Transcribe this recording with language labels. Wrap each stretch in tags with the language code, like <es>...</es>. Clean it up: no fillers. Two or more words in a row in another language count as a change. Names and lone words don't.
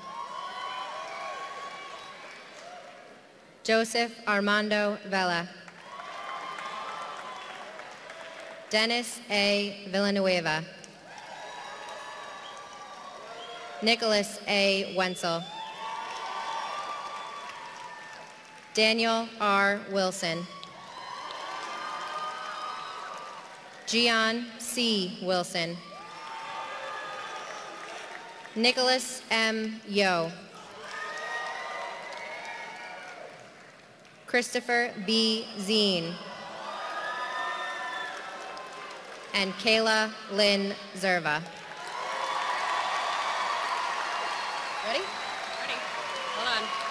<en>Joseph Armando Vela. Dennis A. Villanueva. Nicholas A. Wenzel. Daniel R. Wilson. Gian C. Wilson. Nicholas M. Yo. Christopher B. Zine. And Kayla Lynn Zerva. Ready? Ready. Hold on.</en>